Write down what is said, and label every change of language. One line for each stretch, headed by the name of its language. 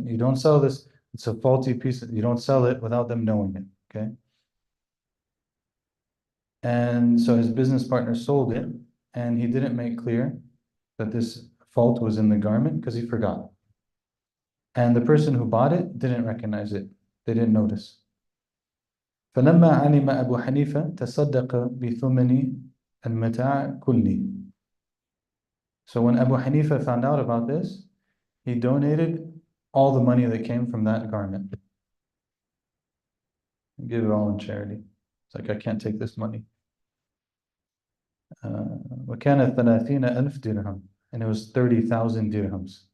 English: You don't sell this, it's a faulty piece, you don't sell it without them knowing it, okay? And so his business partner sold it, and he didn't make clear that this fault was in the garment because he forgot. And the person who bought it didn't recognize it. They didn't notice.
Arabic: فلما علم أبو حنيفة تصدق بثمن المتاع كله.
English: So when Abu Hanifa found out about this, he donated all the money that came from that garment. Give it all in charity. It's like, I can't take this money.
Arabic: وكانت 30,000 dirham.
English: And it was 30,000 dirhams.